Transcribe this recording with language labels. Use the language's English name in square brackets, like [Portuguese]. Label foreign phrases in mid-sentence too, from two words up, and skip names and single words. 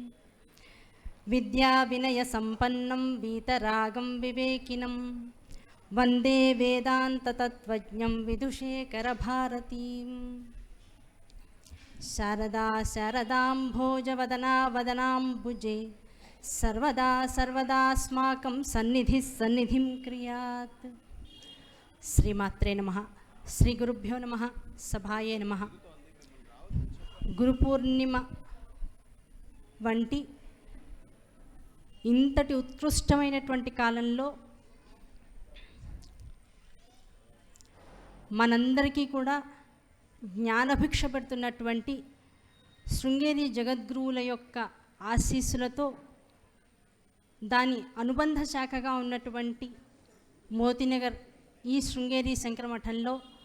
[Sanskrit] विद्याविनयसम्पन्नं वीतरागं विवेकिनं वन्दे वेदान्ततत्त्वज्ञं विदुषेखरभारतीम्। शारदा शारदाम्भोजवदना वदनाम्बुजे सर्वदा सर्वदास्माकं सन्निधिः सन्निधिं क्रियात्। श्रीमात्रे नमः। శ్రీ గురుభ్యో నమః. సభాయే నమః. [Telugu] గురుపూర్ణిమ వంటి ఇంతటి ఉత్కృష్టమైనటువంటి కాలంలో మనందరికీ కూడా జ్ఞానభిక్ష పెడుతున్నటువంటి శృంగేరి జగద్గురువుల యొక్క ఆశీస్సులతో దాని అనుబంధ శాఖగా ఉన్నటువంటి మోతీనగర్ ఈ శృంగేరి శంకరమఠంలో